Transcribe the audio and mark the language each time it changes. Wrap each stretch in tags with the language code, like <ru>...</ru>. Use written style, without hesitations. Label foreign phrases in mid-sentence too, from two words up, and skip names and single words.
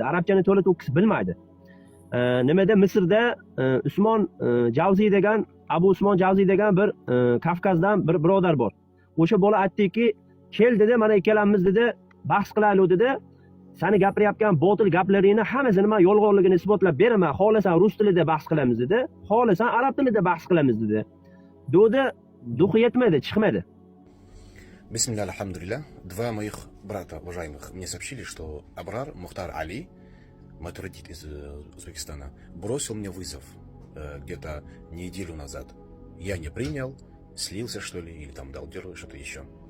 <uz>Arabchani to'la to'kis bilmaydi. Nimada Misrda Usmon Javziy degan, Abu Usmon Javziy degan bir Kavkazdan bir birodar bor. O'sha bola aytdiki, "Kel" dedi, "Mana ikkalamiz" dedi, "bahs qilaylik" dedi. "Seni gapirayotgan botil gaplaringni hammasini men yolg'onligini isbotlab beraman. Xohlasan rus tilida bahs qilamiz" dedi. "Xohlasan arab tilida bahs qilamiz" dedi. Dodi duxi yetmadi, chiqmadi.</uz> <ar>بسم الله، الحمد لله.</ar> <ru>Два моих брата, уважаемых, мне сообщили, что Абрар Мухтар Али, матуридит из Узбекистана, бросил мне вызов где-то неделю назад. Я не принял, слился, что ли, или там дал дёру, что-то еще.</ru>